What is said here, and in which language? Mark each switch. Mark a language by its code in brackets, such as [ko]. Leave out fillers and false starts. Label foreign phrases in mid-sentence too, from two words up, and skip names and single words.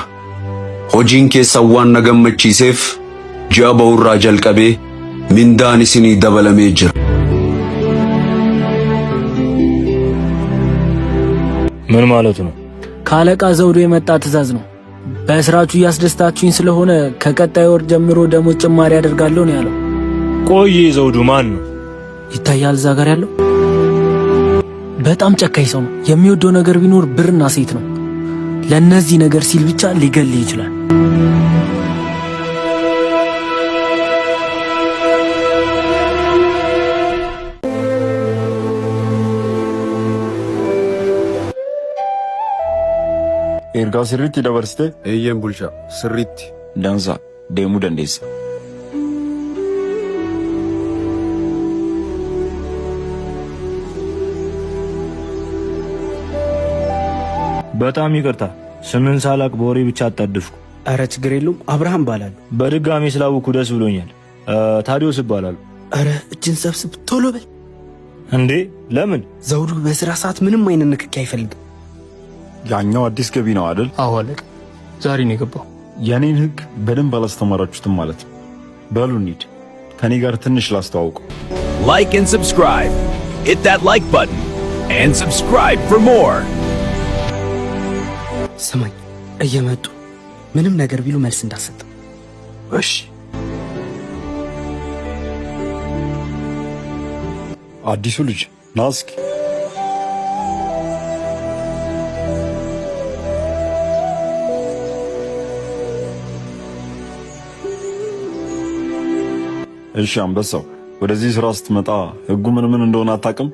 [om] Hojiin keessan waan na gammachiiseef ji'a ba'urraa jalqabee mindaan isinii dabalamee jira. [am] ምን ማለት ነው? ካለቃ ዘውዱ የመጣ ትዕዛዝ ነው። በስራችሁ እያስደስታችሁኝ ስለሆነ ከቀጣይ ወር ጀምሮ ደሞዝ ጭማሪ አደርጋለሁ ነው ያለው። ቆይ ዘውዱ ማን ነው? ይታያል እዛ ጋር ያለው በጣም ጨካኝ ሰው ነው። የሚወደው ነገር ቢኖር ብርና ሴት ነው። ለነዚህ ነገር ሲል ብቻ ሊገል ይችላል። ኤርጋ ስሪቲ ደበርስቴ [om] eeyyen bulchaa sirriitti ዳንሳ ደሙ ደንዴስ [am] በጣም ይቅርታ ስምን ሳላቅ በወሬ ብቻ አጣደፍኩ። አረ ችግር የለውም አብርሃም ባላሉ። በድጋሚ ስላወኩ ደስ ብሎኛል። ታዲዮስ ይባላል። አረ እጅን ሰብስብ ቶሎ በል። እንዴ ለምን? ዘውዱ በስራ ሰዓት ምንም አይነት ንክኪ አይፈልግም። ያኛው አዲስ ገቢ ነው አይደል? አዎ አለቃ፣ ዛሬ ነው የገባው። የኔን ህግ በደንብ አላስተማራችሁትም ማለት ነው። በሉ እንሂድ፣ ከኔ ጋር ትንሽ ላስተዋውቁ። [en] Like and subscribe. Hit that like button and subscribe for more. [am] ስማኝ፣ እየመጡ ምንም ነገር ቢሉ መልስ እንዳሰጥ። እሺ። አዲሱ ልጅ ና እስኪ። እሺ አንበሳው፣ ወደዚህ ስራ ስትመጣ ህጉ ምን እንደሆነ አታውቅም?